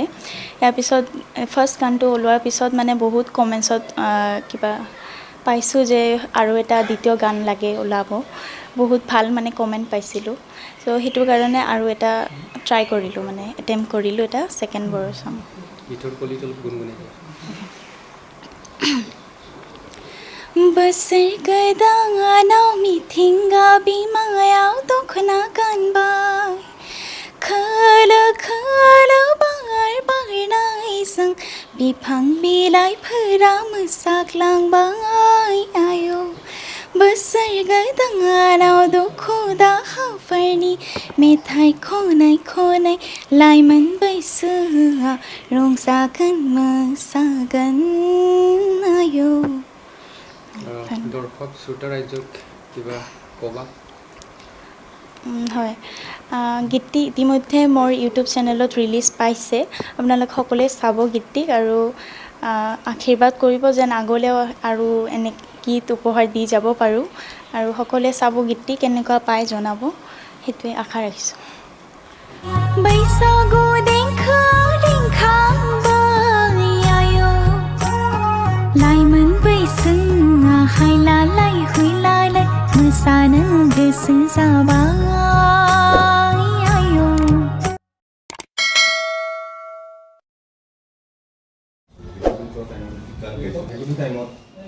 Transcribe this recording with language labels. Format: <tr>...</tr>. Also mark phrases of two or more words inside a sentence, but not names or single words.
<as>ইয়াৰ পিছত ফাৰ্ষ্ট গানটো ওলোৱাৰ পিছত বহুত কমেণ্টছত কিবা পাইছোঁ যে আৰু এটা দ্বিতীয় গান লাগে ওলাব বহুত ভাল কমেণ্ট পাইছিলোঁ। চ' সেইটো কাৰণে আৰু এটা ট্ৰাই কৰিলোঁ এটেম্প কৰিলোঁ এটা ছেকেণ্ড বড়ো চং।</as> <brx>बोसोर गोदानाव मिथिंगा बिमायाव दख'ना गानबाय खोलो खोलो बार बारनायजों बिफां बिलाइफोरा मोसाग्लांबाय आयौ बोसोर गोदानाव दुखु दाहाफोरनि मेथाइ खनै खनै लाइमोन बैसोआ रंजागोन मोसागोन आयौ।</brx> <as>দৰ্শক শ্ৰোতা ৰাইজক কিবা ক'বা? হয় গীতটি ইতিমধ্যে মোৰ ইউটিউব চেনেলত ৰিলিজ পাইছে। আপোনালোক সকলোৱে চাব গীতটিক আৰু আশীৰ্বাদ কৰিব যেন আগলৈও আৰু এনে গীত উপহাৰ দি যাব পাৰোঁ আৰু সকলোৱে চাব গীতটি কেনেকুৱা পায় জনাব সেইটোৱে আশা ৰাখিছোঁ।</as> <brx>बैसागु देंखोआव रिंखांबाय आयौ लाइमोन बैसोआ हायलालाय हुइलालाय मोसानो गोसो जाबाय आयौ।</brx>